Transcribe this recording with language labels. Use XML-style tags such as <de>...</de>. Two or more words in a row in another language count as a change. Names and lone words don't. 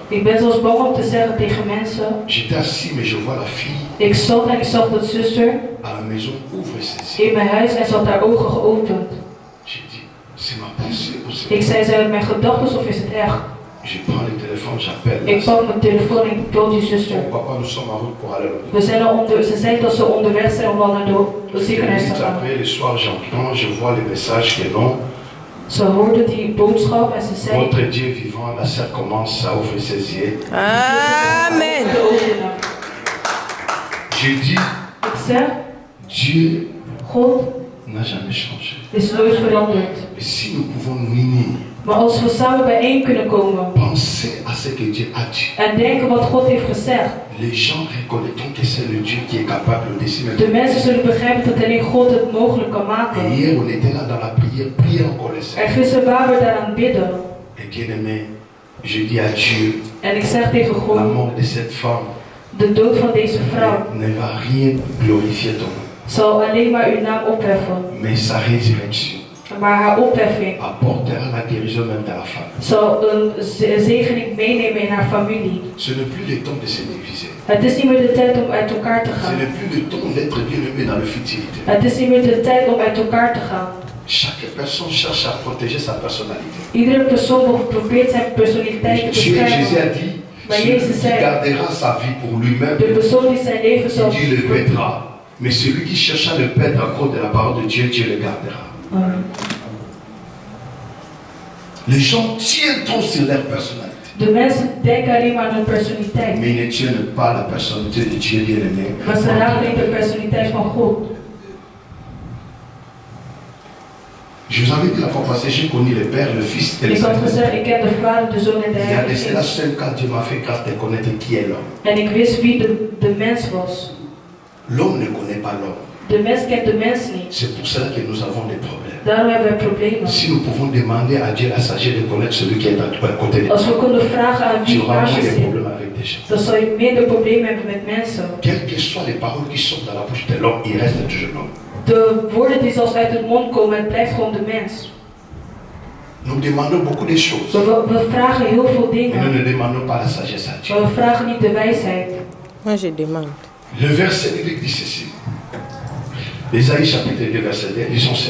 <nl>Ik ben zelfs bang om te zeggen tegen mensen.</nl> <fr>J'étais assis, mais je vois la fille.</fr> <nl>Ik zat en ik zag dat zuster</nl> <fr>À la maison, ouvre ses</fr> <nl>in</nl> <fr>yeux.</fr> <nl>mijn huis en ze had haar ogen geopend.</nl> <fr>J'ai dit, c'est ma pensée ou c'est</fr> <nl>Ik zei, zijn het mijn gedachten of is het echt?</nl> <fr>Je prends le téléphone, j'appelle.</fr> <nl>Ik pak mijn telefoon en ik bel die zuster.</nl> <fr>Papa, nous sommes en route pour aller à l'hôpital.</fr> <nl>We zijn ze zei dat ze onderweg zijn om al naar de ziekenhuis te gaan.</nl> <fr>Après, le soir, j'entends, je vois le message que non.</fr> <nl>Ze hoorde die boodschap en ze zei.</nl> <fr>Votre Dieu vivant, la sœur commence à ouvrir ses yeux. Amen. J'ai dit,</fr> <nl>Ik zeg,</nl> <fr>Dieu</fr> <nl>God</nl> <fr>n'a jamais changé.</fr> <nl>is nooit veranderd.</nl> <fr>Et si nous pouvons nous unir,</fr> <nl>Maar als we samen bijeen kunnen komen</nl> <fr>penser à ce que Dieu a dit.</fr> <nl>en denken wat God heeft gezegd,</nl> <fr>Les gens reconnaîtront que c'est le Dieu qui est capable de décider.</fr> <nl>de mensen zullen begrijpen dat alleen God het mogelijk kan</nl> <fr>Et</fr> <nl>maken.</nl> <fr>hier, on était là dans la prière, prière encore les</fr> <nl>En</nl> <fr>saints.</fr> <nl>gisteren waren we daaraan bidden.</nl> <fr>Et bien aimé, je dis à Dieu,</fr> <nl>En ik zeg tegen</nl> <fr>la</fr> <nl>God,</nl> <fr>mort de cette femme</fr> <nl>de dood van deze vrouw</nl> <fr>ne va rien glorifier ton nom.</fr> <nl>zal alleen maar uw naam opheffen.</nl> <fr>Mais sa résurrection</fr> <nl>Maar haar opheffing</nl> <fr>apportera la guérison même de la femme.</fr> <nl>zal een zegening meenemen in haar familie.</nl> <fr>Ce n'est plus le temps de se diviser.</fr> <nl>Het is niet meer de tijd om uit elkaar te</nl> <fr>Ce</fr> <nl>gaan.</nl> <fr>n'est plus le temps d'être bien aimé dans le futilité.</fr> <nl>Het is niet meer de tijd om uit elkaar te gaan.</nl> <fr>Chaque personne cherche à protéger sa personnalité.</fr> <nl>Iedere persoon probeert zijn personaliteit te</nl> <fr>Jésus a</fr> <nl>beschermen.</nl> <fr>dit,</fr> <nl>Maar</nl> <fr>celui</fr> <nl>Jezus</nl> <fr>qui</fr> <nl>zei,</nl> <fr>gardera sa vie pour lui-même,</fr> <nl>de persoon die zijn leven zal</nl> <fr>Dieu le perdra. Mais celui qui cherche à le perdre à cause de la parole de Dieu, Dieu le gardera. Amen. Les gens tiennent trop sur leur personnalité.</fr> <nl>De mensen denken alleen maar aan hun personaliteit.</nl> <fr>Mais ils ne tiennent pas la personnalité de Dieu bien-aimé.</fr> <nl>Maar ze raken niet de personaliteit van God.</nl> <fr>Je vous avais dit la fois passée, j'ai connu le Père, le Fils et le</fr> <nl>Ik had</nl> <fr>Saint-Esprit.</fr> <nl>gezegd, ik ken de Vader, de Zoon en de</nl> <fr>Il y a de</fr> <nl>Heilige</nl> <fr>cela</fr> <nl>Geest.</nl> <fr>5 ans, Dieu m'a fait grâce de connaître qui est l'homme.</fr> <nl>En ik wist wie de mens was.</nl> <fr>L'homme ne connaît pas l'homme.</fr> <nl>De mens kent de mens niet.</nl> <fr>C'est pour cela que nous avons des problèmes.</fr> <nl>Daarom hebben we problemen.</nl> <fr>Si nous pouvons demander à Dieu la sagesse de connaître celui qui est à côté de</fr> <nl>Als we</nl> <fr>toi,</fr> <nl>kunnen vragen aan</nl> <fr>tu</fr> <nl>wie</nl> <fr>auras</fr> <nl>naast</nl> <fr>moins</fr> <nl>je</nl> <fr>de</fr> <nl>zit,</nl> <fr>problèmes avec des gens.</fr> <nl>dan zal je minder problemen hebben met mensen.</nl> <fr>Quelles que soient les paroles qui sortent dans la bouche de l'homme, il reste toujours l'homme.</fr> <nl>De woorden die zelfs uit het mond komen, het blijft gewoon de mens.</nl> <fr>Nous demandons beaucoup de choses,</fr> <nl>We vragen heel veel</nl> <fr>mais nous</fr> <nl>dingen,</nl> <fr>ne demandons pas la sagesse à Dieu.</fr> <nl>maar we vragen niet de wijsheid.</nl> <fr>Moi, je demande. Le verset biblique dit ceci. Ésaïe chapitre 2, verset 2, lisons ça.</fr>